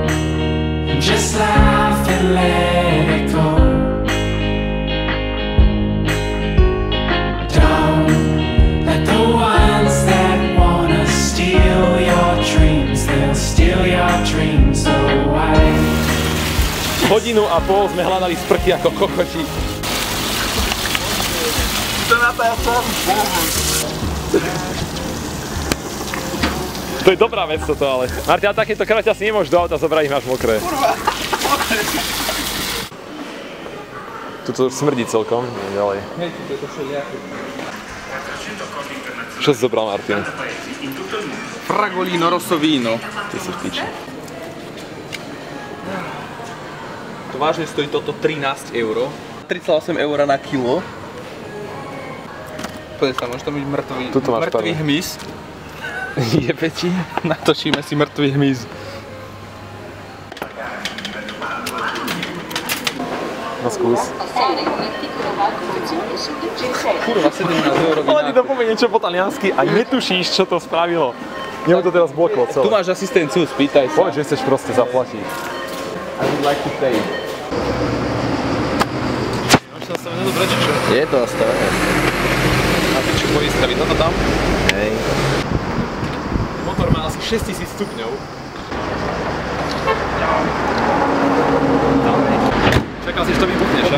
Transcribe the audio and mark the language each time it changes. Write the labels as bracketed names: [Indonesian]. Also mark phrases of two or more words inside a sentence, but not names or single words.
[English] Just laugh and let it go. Don't let the ones that wanna steal your dreams, they'll steal your dreams away. [Slovak] Hodinu a pol sme hľadali sprchy ako kokoti. To je dobrá vec toto, ale Martin, takéto kraťa si nemôžeš do auta zobrať, ich máš mokré. Kurva! Tuto smrdí celkom, ďalej. Hej, to je to všelijaké. Čo si zobral, Martin? [Italian] Fragolino rosso vino. [Slovak] Ty si v piči. To vážne stojí toto 13 €. 3,8 € na kilo. Poď sa, môže to byť Tuto máš mŕtvý pár. hmyz. Jebe ti? Natočíme si mŕtvý hmyz. No skús. Kurva, 17 € Ale ty to povie niečo po taliansky a netušíš, čo to spravilo. Mne to teraz bloklo celé. Tu máš asistenciu, spýtaj sa. Povedz, že chceš proste zaplatiť. [English] I would like to pay. [Slovak] Máš nastavené dobre, či čo? Je to nastavené. A ty čo poistka, vidno to tam? Hej. Motor má asi 6000 stupňov. Čakal si, že to vybuchne, však?